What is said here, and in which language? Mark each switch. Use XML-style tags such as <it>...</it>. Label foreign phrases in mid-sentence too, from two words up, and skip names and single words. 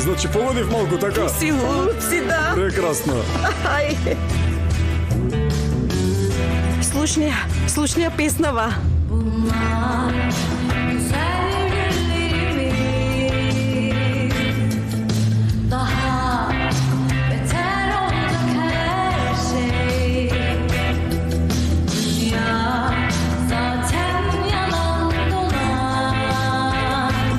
<mk>Значи погодив малку така? Си луд си, да. Прекрасно. Ај. Слушнија песнава.</mk> <tr>Daha beter olacak her şey. Dünya zaten yalan dolan.</tr>